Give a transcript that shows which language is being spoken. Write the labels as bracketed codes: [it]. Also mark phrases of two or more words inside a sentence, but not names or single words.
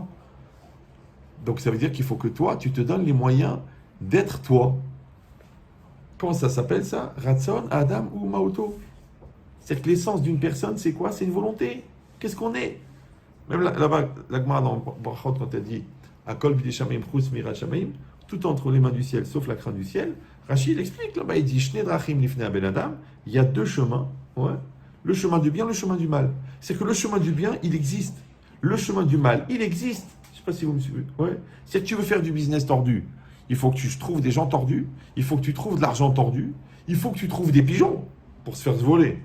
[fr] Donc ça veut dire qu'il faut que toi, tu te donnes les moyens d'être toi. Comment ça s'appelle ça? [he] רצון, אדם הוא מהותו. [fr] C'est-à-dire que l'essence d'une personne, c'est quoi? C'est une volonté. Qu'est-ce qu'on est? Même là-bas, la Gemara dans Brachot, quand elle dit [he] הכל בידי שמים חוץ מיראת שמים, [fr] tout entre les mains du ciel, sauf la crainte du ciel. Rachid explique là-bas, il dit [he] שני דרכים לפני בן אדם, [fr] il y a deux chemins, ouais. Le chemin du bien, le chemin du mal. C'est que le chemin du bien, il existe. Le chemin du mal, il existe. Je ne sais pas si vous me suivez. Ouais. C'est que tu veux faire du business tordu. Il faut que tu trouves des gens tordus. Il faut que tu trouves de l'argent tordu. Il faut que tu trouves des pigeons pour se faire voler.